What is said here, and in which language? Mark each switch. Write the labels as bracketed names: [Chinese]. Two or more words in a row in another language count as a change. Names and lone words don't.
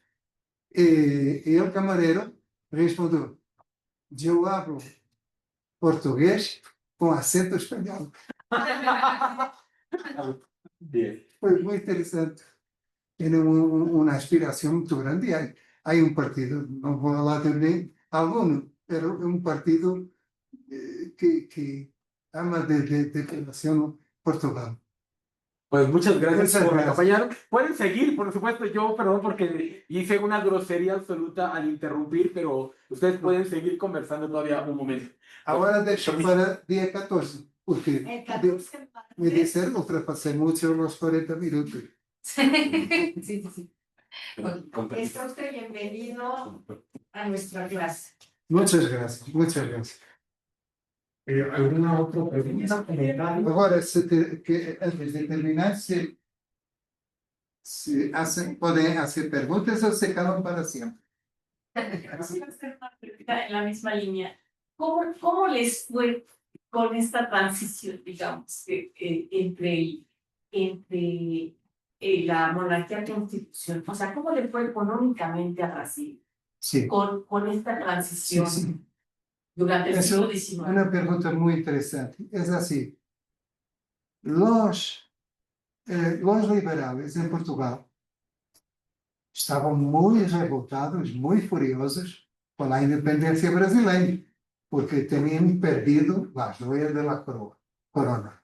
[Portuguese] E o camareiro respondeu: eu hablo português com acento espanhol. [Spanish] Bien. [Portuguese] Foi muito interessante. Tem uma aspiração muito grande. Há partido, não vou falar de nem algum, mas um partido que ama de relación Portugal. [Spanish] Pues muchas gracias Muchas por gracias. acompañarnos. Pueden seguir, por supuesto. Yo, perdón, porque hice una grosería absoluta al interrumpir, pero ustedes pueden seguir conversando todavía un momento. [Portuguese] Agora deixo para dia 14, porque me disseram que ultrapassei muito os 40 minutos. [Spanish] Sí. Está usted bienvenido a nuestra clase. Muchas gracias. ¿Alguna otra pregunta? [Portuguese] Agora, antes de terminar, podem fazer perguntas ou se calam para sempre. [Spanish] Quiero hacer una pregunta en la misma línea. ¿Cómo les fue con esta transición, digamos, entre la monarquía constitucional? O sea, ¿cómo le fue económicamente a Brasil Sí. con esta transición Sí. durante el [Portuguese] Essa [Spanish] siglo [Portuguese] é [Spanish] XIX? [Portuguese] uma pergunta muito interessante. É assim, os liberais em Portugal estavam muito revoltados, muito furiosos com a independência brasileira, porque tinham perdido a joia da corona.